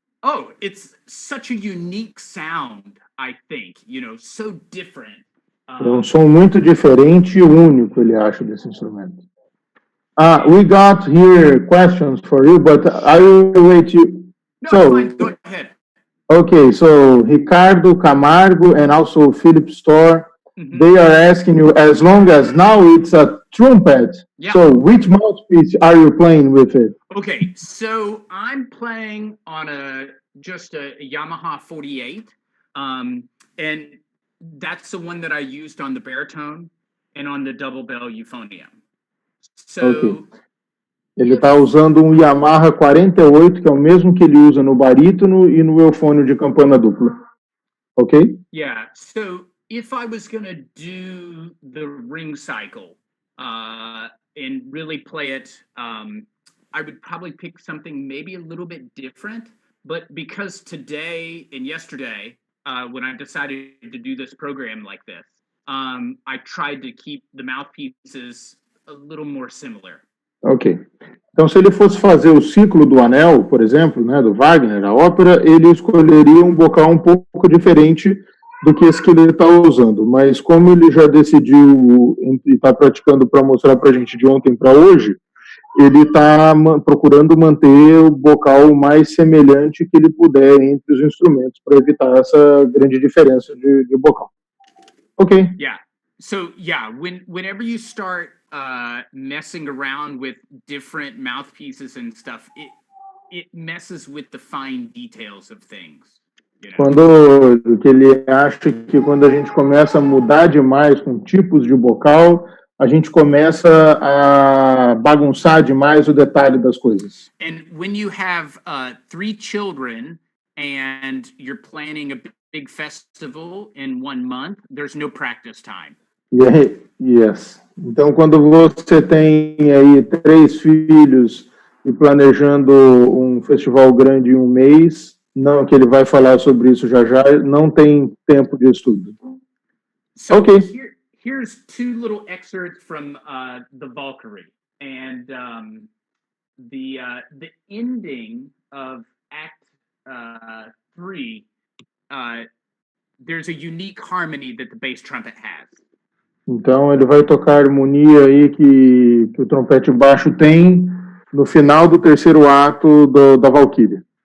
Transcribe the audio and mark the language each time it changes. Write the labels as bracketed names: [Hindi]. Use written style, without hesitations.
[English] Oh, it's such a unique sound, I think, so different. [Portuguese] É som muito diferente e único, ele acha, desse instrumento. [English] We got here questions for you, but I will wait you. No, fine, go ahead. Okay, so Ricardo Camargo and also Philip Storr they are asking you, as long as now it's a trumpet, so which mouthpiece are you playing with it? Okay, so I'm playing on just a Yamaha 48, and that's the one that I used on the baritone and on the double bell euphonium. So, okay. [Portuguese] Ele está usando um Yamaha 48, que é o mesmo que ele usa no barítono e no eufônio de campana dupla. [English] Okay? Yeah, so if I was going to do the ring cycle and really play it, I would probably pick something maybe a little bit different. But because today and yesterday, when I decided to do this program like this, I tried to keep the mouthpieces a little more similar. Ok. [Portuguese] Então, se ele fosse fazer o ciclo do Anel, por exemplo, né, do Wagner, a ópera, ele escolheria um bocal um pouco diferente do que esse que ele está usando. Mas como ele já decidiu e está praticando para mostrar para a gente de ontem para hoje, ele está procurando manter o bocal mais semelhante que ele puder entre os instrumentos para evitar essa grande diferença de bocal. [English] Ok. Yeah. So, yeah, whenever you start messing around with different mouthpieces and stuff, it messes with the fine details of things. You know? [Portuguese] Quando que ele acha que quando a gente começa a mudar demais com tipos de bocal, a gente começa a bagunçar demais o detalhe das coisas. [English] And when you have 3 children and you're planning a big festival in 1 month, there's no practice time. Yes. [Portuguese] Então, quando você tem aí 3 filhos e planejando um festival grande em 1 mês, não, que ele vai falar sobre isso já, não tem tempo de estudo. [English] So okay. Here's 2 little excerpts from the Valkyrie, and the ending of Act 3. There's a unique harmony that the bass trumpet has. [Portuguese] Então, ele vai tocar a harmonia aí que o trompete baixo tem no final do 3º ato da Valquíria.